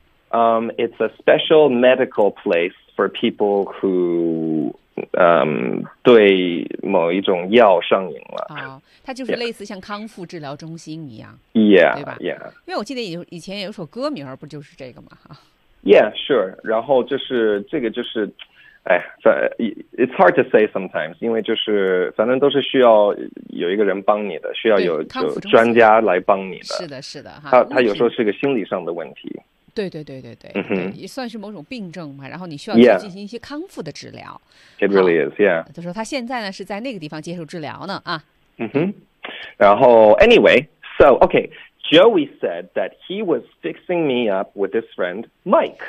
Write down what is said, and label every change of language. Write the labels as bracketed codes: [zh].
[en] It's a special medical place for people who [zh] 对某一种药上瘾了。它就是类似像康复治疗中心一样。 [en] Yeah, [zh] 对吧？ [en] yeah. [zh] 因为我记得以前有首歌名不就是这个吗？ [en] Yeah, sure. [zh] 然后就是这个就是，哎， [en] it's hard to say sometimes， [zh] 因为就是反正都是需要有一个人帮你的，需要有就专家来帮你的。是的，是的，哈。他有时候是个心理上的问题。对对对对对，嗯哼，也算是某种病症嘛，然后你需要去进行一些康复的治疗。 [en] Yeah. It really is, yeah. [zh] 就说他现在呢是在那个地方接受治疗呢啊。嗯哼，然后 [en] anyway, so okay. Joey said that he was fixing me up with his friend Mike.